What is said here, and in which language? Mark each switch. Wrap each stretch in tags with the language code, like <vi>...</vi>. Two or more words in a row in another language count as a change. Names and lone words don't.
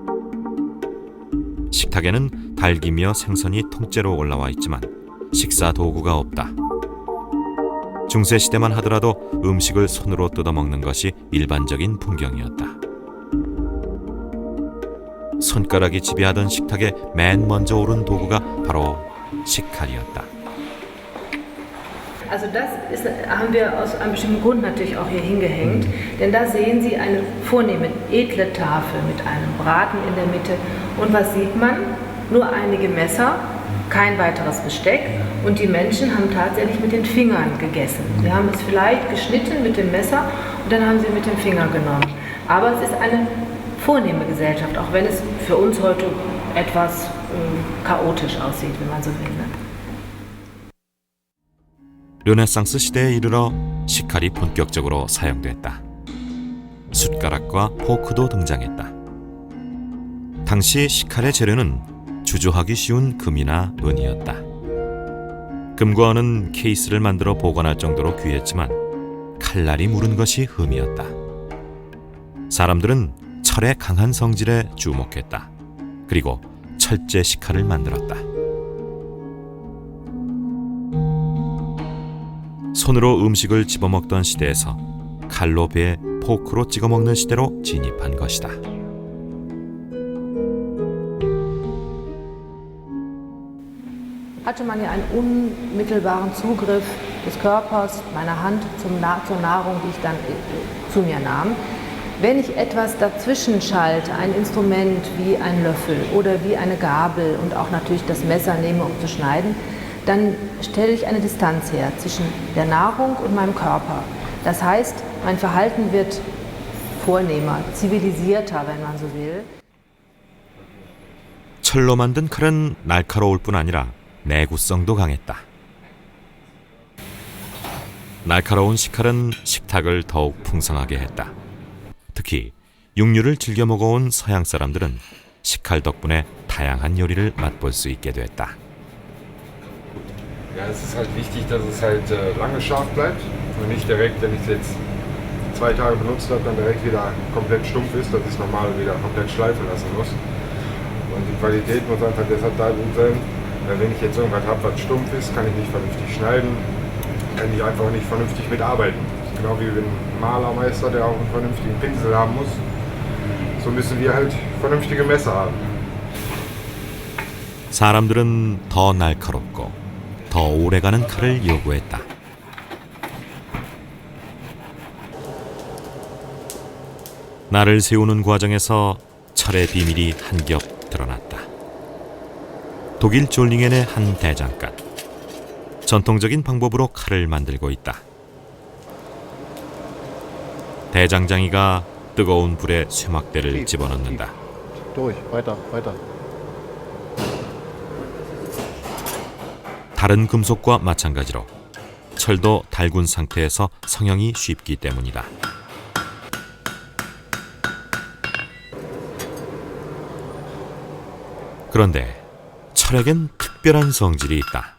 <ko>식탁에는 닭이며 생선이 통째로 올라와 있지만 식사 도구가 없다. 중세시대만 하더라도 음식을 손으로 뜯어먹는 것이 일반적인 풍경이었다. 손가락이 지배하던 식탁에 맨 먼저 오른 도구가 바로 식칼이었다.</ko> <de>Also das haben wir aus einem bestimmten Grund natürlich auch hier hingehängt, denn da sehen Sie eine vornehme, edle Tafel mit einem Braten in der Mitte und was sieht man? Nur einige Messer, kein weiteres Besteck und die Menschen haben tatsächlich mit den Fingern gegessen. Sie haben es vielleicht geschnitten mit dem Messer und dann haben sie mit dem Finger genommen. Aber es ist eine vornehme Gesellschaft, auch wenn es für uns heute etwas chaotisch aussieht, wenn man so will.</de> <ko>르네상스 시대에 이르러 식칼이 본격적으로 사용됐다. 숟가락과 포크도 등장했다. 당시 식칼의 재료는 주저하기 쉬운 금이나 은이었다. 금과 은은 케이스를 만들어 보관할 정도로 귀했지만 칼날이 무른 것이 흠이었다. 사람들은 철의 강한 성질에 주목했다. 그리고 철제 식칼을 만들었다. 손으로 음식을 집어먹던 시대에서 칼로 배에 포크로 찍어먹는 시대로 진입한 것이다.</ko> <de>Hatte man ja einen unmittelbaren Zugriff des Körpers, meiner Hand zur Nahrung, die ich dann zu mir nahm. Wenn ich etwas dazwischen schalte, ein Instrument wie ein Löffel oder wie eine Gabel und auch natürlich das Messer nehme, um zu schneiden, dann stelle ich eine Distanz her zwischen der Nahrung und meinem Körper. Das heißt, mein Verhalten wird vornehmer, zivilisierter, wenn man so will.</de> <ko>철로 만든 칼은 날카로울 뿐 아니라 내구성도 강했다. 날카로운 식칼은 식탁을 더욱 풍성하게 했다. 특히 육류를 즐겨 먹어온 서양 사람들은 식칼 덕분에 다양한 요리를 맛볼 수 있게 됐다.</ko> <de>Ja, es ist halt wichtig, dass es halt lange scharf bleibt und nicht direkt, wenn ich es jetzt 2 Tage benutzt habe, dann direkt wieder komplett stumpf ist, dass ich es normal wieder komplett schleifen lassen muss. Und die Qualität muss einfach deshalb da gut sein, weil wenn ich jetzt irgendwas habe, was stumpf ist, kann ich nicht vernünftig schneiden, kann ich einfach nicht vernünftig mitarbeiten. Genau wie ein Malermeister, der auch einen vernünftigen Pinsel haben muss. So müssen wir halt vernünftige Messer haben.</de> <ko>사람들은 더 날카롭고 더 오래가는 칼을 요구했다. 날을 세우는 과정에서 철의 비밀이 한 겹 드러났다. 독일 졸링엔의 한 대장간. 전통적인 방법으로 칼을 만들고 있다. 대장장이가 뜨거운 불에 쇠막대를 집어넣는다.</ko> <de>Durch, weiter, weiter.</de> <ko>다른 금속과 마찬가지로 철도 달군 상태에서 성형이 쉽기 때문이다. 그런데 철에겐 특별한 성질이 있다.</ko>